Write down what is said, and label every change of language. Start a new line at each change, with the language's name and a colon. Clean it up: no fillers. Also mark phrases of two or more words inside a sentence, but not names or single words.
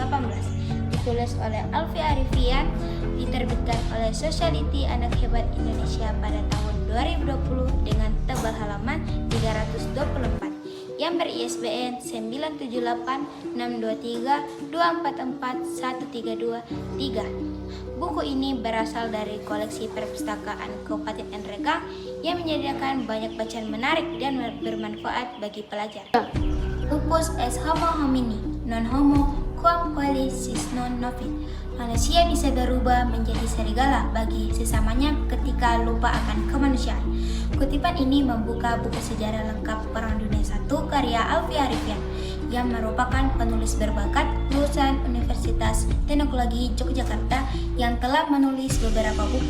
Indonesian: Ditulis oleh Alfi Arifian, diterbitkan oleh Society Anak Hebat Indonesia pada tahun 2020 dengan tebal halaman 324 yang ber-ISBN 9786232441323. Buku ini berasal dari koleksi perpustakaan Kabupaten Nrekang yang menyediakan banyak bacaan menarik dan bermanfaat bagi pelajar.
Latin: Lupus est homo homini, non homo quam qualis sis non novit.
Indonesian: Manusia bisa berubah menjadi serigala bagi sesamanya ketika lupa akan kemanusiaan. Kutipan ini membuka buku sejarah lengkap Perang Dunia I karya Alfi Arifian yang merupakan penulis berbakat lulusan Universitas Teknologi Yogyakarta yang telah menulis beberapa buku.